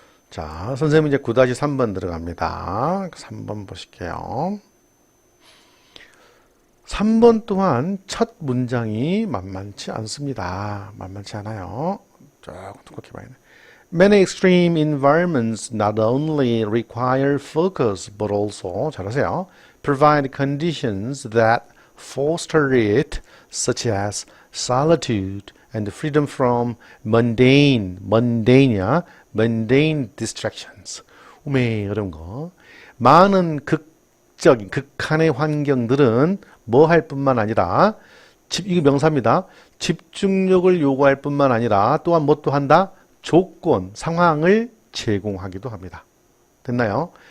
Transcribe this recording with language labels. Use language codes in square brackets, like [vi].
[ko] 자, 선생님 이제 9-3번 들어갑니다. 3번 보실게요. 3번 또한 첫 문장이 만만치 않습니다. 만만치 않아요. 조금 두껍게 봐야 돼. [en] Many extreme environments not only require focus but also, [ko] 잘하세요, [en] provide conditions that foster it, such as solitude and freedom from mundane이야, mundane distractions. [ko] 어려운 거. 많은 극한의 환경들은 뭐 할 뿐만 아니라, 이거 명사입니다. 집중력을 요구할 뿐만 아니라 또한 뭐 또 한다? 조건, 상황을 제공하기도 합니다. 됐나요?